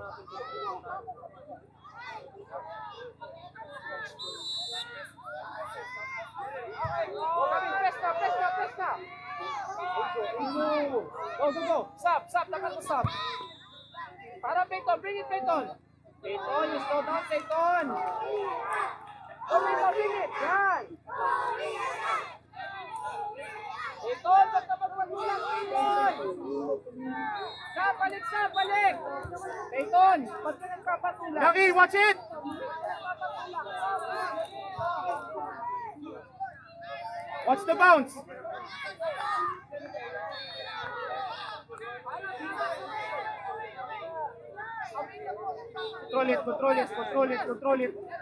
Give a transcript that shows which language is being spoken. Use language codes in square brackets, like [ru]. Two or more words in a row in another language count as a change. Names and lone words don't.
[tl] Pesta. [en] Go. Stop. [tl] Dapat mo stop. [en] Para Peyton, bring it Peyton. Peyton, you slow down Peyton. Go Peyton, bring it. [tl] Yan. Peyton, ba't ka magpagulang Peyton? Balik. Peyton, ba't ka nagpapatulang? [en] Lucky, watch it! Watch the bounce! Control it.